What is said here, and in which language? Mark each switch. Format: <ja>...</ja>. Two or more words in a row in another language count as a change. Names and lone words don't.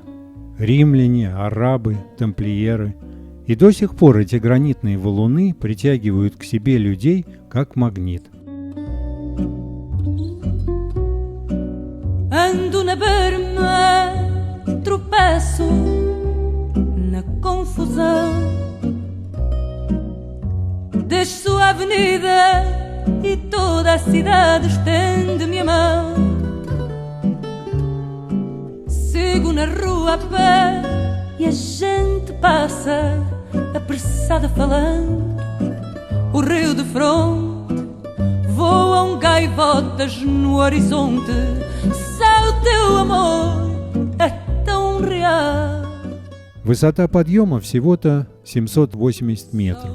<ru>Римляне, арабы, тамплиеры. И до сих пор эти гранитные валуны притягивают к себе людей как магнит.</ru> <pt>Ando na berma, tropeço na confusão. Desço a avenida e toda a cidade estende-me a mão. Sigo na rua a pé e a gente passa apressada falando. O rio de fronte voam gaivotas no horizonte. Só o teu amor é tão real.</pt> <ru>Высота подъема всего-то 780 метров.</ru>